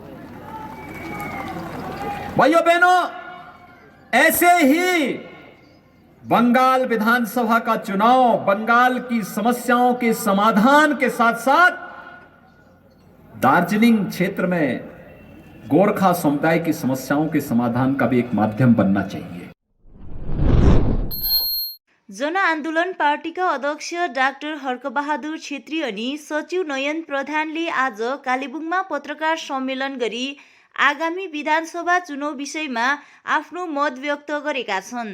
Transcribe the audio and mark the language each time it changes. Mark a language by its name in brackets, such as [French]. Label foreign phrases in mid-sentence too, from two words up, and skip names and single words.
[Hindi] भाइयों बहनों, ऐसे ही बंगाल विधानसभा का चुनाव बंगाल की समस्याओं के समाधान के साथ साथ दार्जिलिंग क्षेत्र में गोरखा समुदाय की समस्याओं के समाधान का भी एक माध्यम बनना चाहिए। [Nepali] जनआन्दोलन पार्टीका अध्यक्ष डाक्टर हर्कबहादुर छेत्री अनि सचिव नयन प्रधानले आज कालेबुङमा पत्रकार सम्मेलन गरी आगामी विधानसभा चुनाव विषयमा आफ्नो मत व्यक्त गरेका छन्।